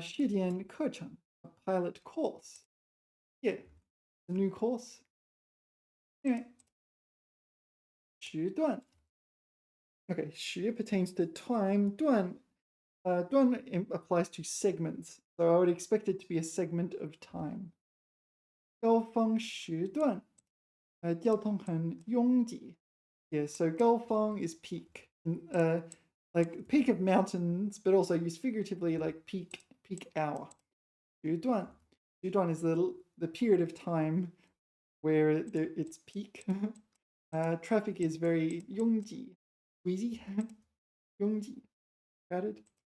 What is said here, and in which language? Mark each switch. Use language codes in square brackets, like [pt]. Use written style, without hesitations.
[zh] 试点课程 [en] a pilot course. Yeah, a new course. Anyway. 时段 Okay, 时 pertains to time. 段 applies to segments, so I would expect it to be a segment of time. [zh] 高峰时段交通很拥挤 [en] Yeah, so [zh] 高峰 [en] is peak. Like peak of mountains, but also used figuratively like peak hour. 时段 is the period of time where it's peak. Traffic is very 拥挤 Wheezy. 拥挤 crowded.